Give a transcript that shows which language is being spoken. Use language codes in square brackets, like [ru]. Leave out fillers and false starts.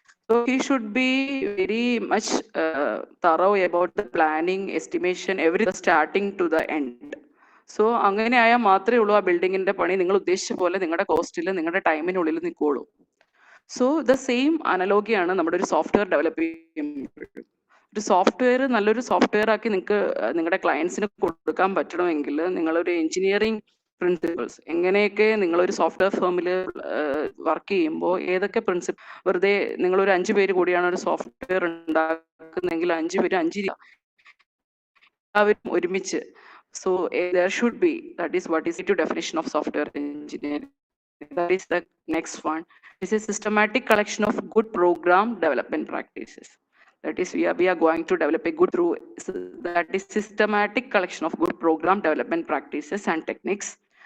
[en] So he should be very much thorough about the planning, estimation, everything starting to the end. [ml] So അങ്ങനെ ആയാൽ മാത്രമേ ഉള്ളൂ ആ ബിൽഡിങ്ങിന്റെ പണി നിങ്ങൾ ഉദ്ദേശിച്ച പോലെ നിങ്ങളുടെ കോസ്റ്റിൽ, നിങ്ങളുടെ ടൈമിനുള്ളിൽ നിൽക്കുള്ളൂ. [en] so the same [ml] അനലോഗിയാണ് നമ്മുടെ ഒരു സോഫ്റ്റ്വെയർ ഡെവലപ്പ് ചെയ്യുമ്പോഴും. ഒരു സോഫ്റ്റ്വെയർ നല്ലൊരു സോഫ്റ്റ്വെയർ ആക്കി നിങ്ങൾക്ക് നിങ്ങളുടെ ക്ലയൻസിന് കൊടുക്കാൻ പറ്റണമെങ്കിൽ നിങ്ങളൊരു എഞ്ചിനീയറിംഗ് പ്രിൻസിപ്പിൾസ്, എങ്ങനെയൊക്കെ നിങ്ങളൊരു സോഫ്റ്റ്വെയർ ഫേമിൽ വർക്ക് ചെയ്യുമ്പോൾ ഏതൊക്കെ പ്രിൻസിപ്പിൾ, വെറുതെ നിങ്ങളൊരു 5 പേര് കൂടിയാണ് ഒരു സോഫ്റ്റ്വെയർ ഉണ്ടാക്കുന്നെങ്കിൽ 5 പേര് 5 എല്ലാവരും ഒരുമിച്ച്. [en] So there should be, that is what is the definition of software engineering. That is the next one. It's a systematic collection of good program development practices. That is, we are going to develop a good through, that is systematic collection of good program development practices and techniques.